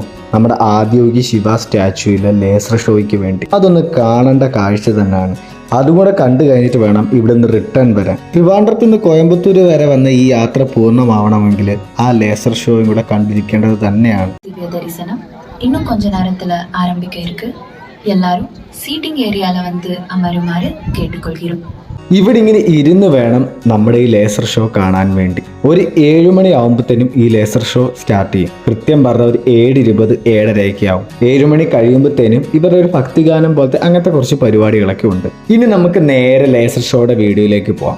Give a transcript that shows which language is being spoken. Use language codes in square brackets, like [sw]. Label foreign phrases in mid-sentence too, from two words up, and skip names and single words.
[ml] നമ്മുടെ ആദിയോഗി ശിവ സ്റ്റാച്യൂയിലെ [en] laser showykku [ml] വേണ്ടി. അതൊന്ന് കാണേണ്ട കാഴ്ച തന്നെയാണ്. അതുകൂടെ കണ്ടു കഴിഞ്ഞിട്ട് വേണം ഇവിടെ നിന്ന് റിട്ടേൺ വരാൻ. ട്രിവാൻഡ്രത്ത് നിന്ന് കോയമ്പത്തൂർ വരെ വന്ന ഈ യാത്ര പൂർണ്ണമാവണമെങ്കിൽ ആ [en] laser showyum [ml] കൂടെ കണ്ടിരിക്കേണ്ടത് തന്നെയാണ്. [ta] ദർശനം இன்னும் கொஞ்ச நேரத்துல ஆரம்பிக்க இருக்கு. எல்லாரும் [en] seating areala [ta] வந்து அமருமாறு கேட்டுக்கொள்கிறோம். [ml] ഇവിടെ ഇങ്ങനെ ഇരുന്ന് വേണം നമ്മുടെ ഈ [en] laser show [ml] കാണാൻ വേണ്ടി. ഒരു 7 മണി ആകുമ്പോഴത്തേനും ഈ [en] laser show [ml] സ്റ്റാർട്ട് ചെയ്യും. കൃത്യം പറഞ്ഞ ഒരു 7:20 7:30 ആവും. 7 മണി കഴിയുമ്പോഴത്തേനും ഇവരുടെ ഒരു ഭക്തിഗാനം പോലത്തെ അങ്ങനത്തെ കുറച്ച് പരിപാടികളൊക്കെ ഉണ്ട്. ഇനി നമുക്ക് നേരെ [en] laser showyude videoyilekku [ml] പോവാം.